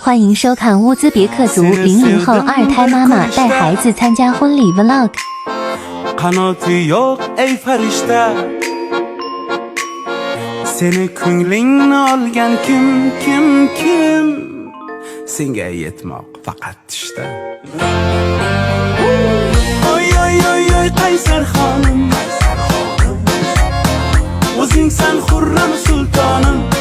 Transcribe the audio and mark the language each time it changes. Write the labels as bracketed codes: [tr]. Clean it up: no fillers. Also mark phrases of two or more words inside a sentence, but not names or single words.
[zh] 欢迎收看乌兹别克族00后二胎妈妈带孩子参加婚礼 vlog。 [uz] Qanoti yo'q ey farishta, seni ko'nglingni olgan kim? Senga yetmoq faqat tushda. Oy qaysar xonim, o'zing san Xurram sultonim.